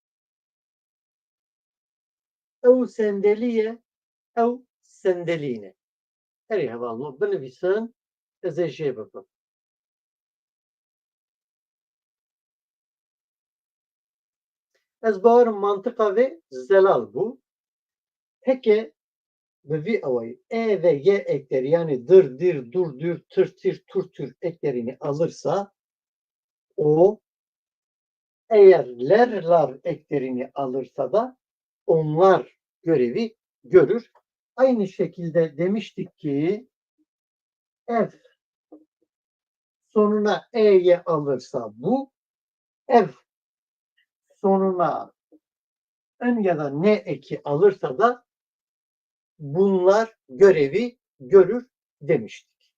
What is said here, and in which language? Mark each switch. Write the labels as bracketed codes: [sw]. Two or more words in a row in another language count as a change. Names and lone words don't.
[ku] Ev sendeliye, ev sendeline. Her hevalno binivîsin, ez ê jê bikim. Ez bawerim mantıqa vê zelal bû. [tr] Heke bi vî awayî e ve y ekleri yani dır, dir, dur, dür, tır, tir, tur, tür eklerini alırsa o eğer ler, lar eklerini alırsa da onlar görevi görür. Aynı şekilde demiştik ki ev sonuna e'ye alırsa bu, ev sonuna ön ya da ne eki alırsa da bunlar görevi görür demiştik.